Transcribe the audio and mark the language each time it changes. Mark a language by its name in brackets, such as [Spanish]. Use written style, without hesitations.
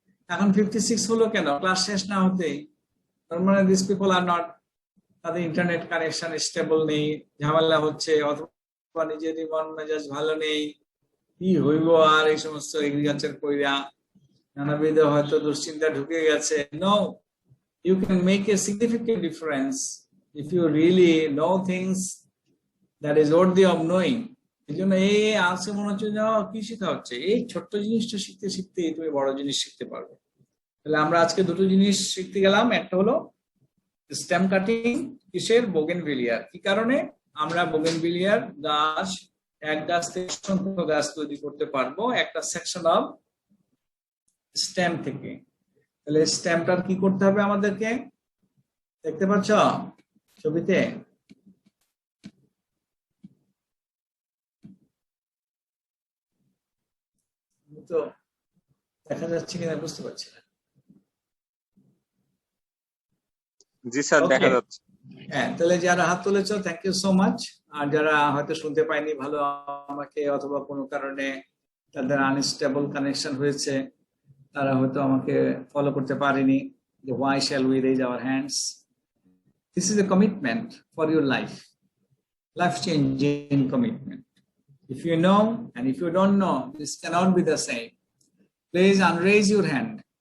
[Bangla] এখন 56 হলো কেন? ক্লাস শেষ না হতেই। তার মানে [English] this people are not, [Bangla] তাদের ইন্টারনেট কানেকশন স্টেবল নেই, ঝামেলা হচ্ছে, অথবা নিজেরই মন মেজাজ ভালো নেই, কি হইব আর এই সমস্ত এগ্রিকালচার কইরা নানাবিধ হয়তো দুশ্চিন্তা ঢুকে গেছে। [English] No, you can make a significant difference if you really know things that is worthy of knowing. [Bangla] এই জন্য এই আছে মনে হচ্ছে কি শেখা হচ্ছে, এই ছোট্ট জিনিসটা শিখতে শিখতে তুমি বড় জিনিস শিখতে পারবে। তাহলে আমরা আজকে দুটো জিনিস শিখতে গেলাম। একটা হলো স্টেম কাটিং, কিসের? বোগেনভিলিয়ার। কি কারণে? আমরা বোগেনভিলিয়ার গাছ, এক গাছ থেকে অসংখ্য গাছ তৈরি করতে পারবো একটা সেকশন অফ স্টেম থেকে। তাহলে স্টেমটার কি করতে হবে আমাদেরকে? দেখতে পাচ্ছ ছবিতে? তো দেখা যাচ্ছে কিনা বুঝতে পারছি না। জি স্যার, দেখা যাচ্ছে। হ্যাঁ, তাহলে যারা হাত তুলেছো [English] Thank you so much. [Bangla] আর যারা হয়তো শুনতে পায়নি ভালো আমাকে, অথবা কোনো কারণে তাদের আনস্টেবল কানেকশন হয়েছে, তারা হয়তো আমাকে ফলো করতে পারেনি, যে [English] why shall we raise our hands? This is a commitment for your life, life changing commitment. If you know and if you don't know, this cannot be the same. Please unraise your hand.